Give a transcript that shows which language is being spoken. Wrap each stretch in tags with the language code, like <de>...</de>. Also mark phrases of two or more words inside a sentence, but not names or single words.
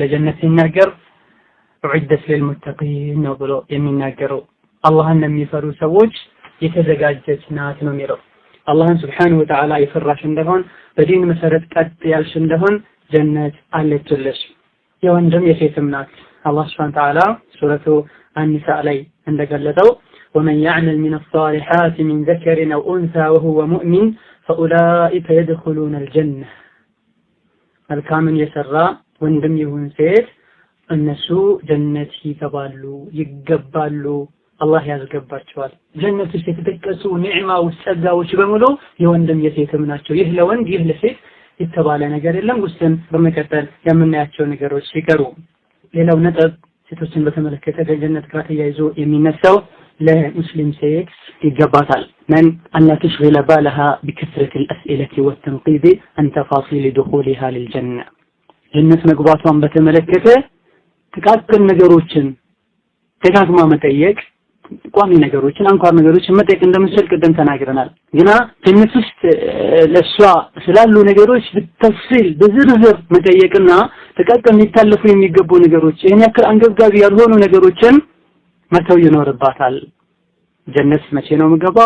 <am>ጀነት ሲናገር</am> <ar>أعدت للمتقين</ar> <am>ነው ብሎ የሚናገረው አላህን የሚፈሩ ሰዎች የተዘጋጀች ናት ነው የሚለው። አላህን</am> <ar>سبحانه وتعالى</ar> <am>የፈራሽ እንደሆን በዲን መሰረት ቀጥ ያልሽ እንደሆን ጀነት አለችልሽ። የወንድም የሴትም ናት። አላህ</am> <ar>سبحانه وتعالى</ar> <am>ሱረቱ አን-ኒሳ ላይ እንደገለጸው</am> <ar>ومن يعمل من الصالحات من ذكر أو أنثى وهو مؤمن فأولئك يدخلون الجنة</ar> <am>መልካምን የሰራ ወንድም ይሁን ሴት እነሱ ጀነት ይገባሉ አላህ ያስገባቸዋል። ጀነት ውስጥ የተጠቀሱ ኒዕማዎች ጸጋዎች በሙሉ የወንድም የሴትም ናቸው። ይህ ለወንድ ይህ ለሴት የተባለ ነገር የለም። ውስጥን በመቀጠል የምናያቸው ነገሮች ሲቀሩ ሌላው ነጥብ ሴቶችን በተመለከተ ከጀነት ጋር ተያይዞ የሚነሳው ለሙስሊም ሴት ይገባታል</am> <ar>من أن لا تشغل بالها بكثرة الأسئلة والتنقيب عن تفاصيل دخولها</ar> <am>للجنة ጀነት መግባቷን በተመለከተ ተቃቀን ነገሮችን ተጋግማ መጠየቅ ቋሚ ነገሮችን አንኳር ነገሮችን መጠየቅ እንደምንችል ቀደም ተናግረናል። ግና ጀነት ውስጥ ለሷ ስላሉ ነገሮች በተፍሲል በዝርዝር መጠየቅና ተቃቀን ሊታለፉ የሚገቡ ነገሮች ይሄን ያክል አንገብጋቢ ያልሆኑ ነገሮችን መተው ይኖርባታል። ጀነት መቼ ነው የምገባው?</am>